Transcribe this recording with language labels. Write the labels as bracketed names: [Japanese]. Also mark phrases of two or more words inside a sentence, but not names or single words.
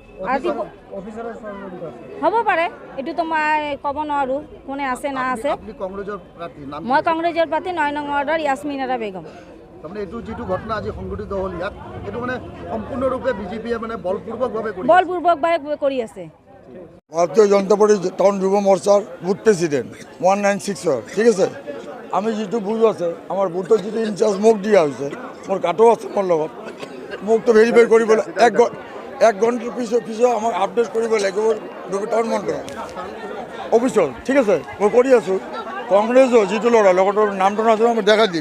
[Assamese] হ'ব পাৰে, এইটোতো মই ক'ব নোৱাৰোঁ কোনে আছে না আছে। মই কংগ্ৰেছৰ প্ৰাৰ্থী 9 নং ৱাৰ্ডৰ ইয়াছমিন আৰা বেগম। তাৰমানে এইটো যিটো ঘটনা আজি সংঘটিত হ'ল ইয়াত, এইটো মানে সম্পূৰ্ণৰূপে বিজেপিয়ে মানে বলপূৰ্বকভাৱে কৰি আছে। [Bangla] ভারতীয় জনতা পার্টি টাউন যুব মোর্চার [English] booth president [Bangla] 196 ঠিক আছে। [Assamese] আমি যেটো বুথ আছে আমার বুথৰ যেটো ইনচার্জ মোক দিয়া হৈছে, মোৰ কাটো আছে মোৰ লগত। মোক তো ভেৰিফাই কৰিবলৈ 1 ঘণ্টাৰ পিছত আমাক আপডেট কৰিব লাগিব টাউন মন্ত্ৰী অফিচত, ঠিক আছে। মই কৰি আছোঁ। কংগ্ৰেছৰ যিটো ল'ৰা লগৰ নামটো নাজানো, আমি দেখাই দিম।